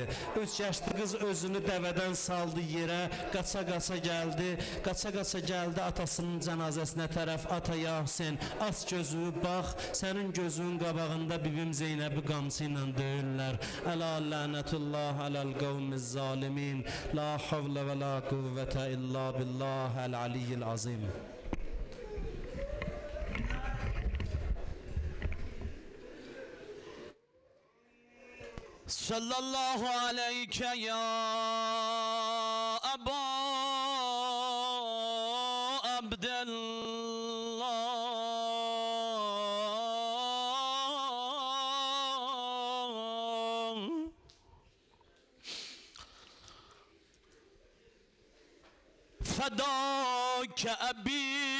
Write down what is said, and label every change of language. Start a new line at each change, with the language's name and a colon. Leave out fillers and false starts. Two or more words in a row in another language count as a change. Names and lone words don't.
Azerbaijani: 3 yaşlı qız özünü dəvədən saldı yerə, qaça-qaça gəldi atasının cənazəsinə tərəf. Ata ya Hüseyn, aç gözü, bax, sənin gözünün qabağında bibim Zeynəbi qamçı ilə döyürlər.
Arabic: ألا لعنة الله على القوم الظالمين، لا حول ولا قوة إلا بالله العلي العظيم. صلى الله عليك يا أبا عبد الله فداك أبي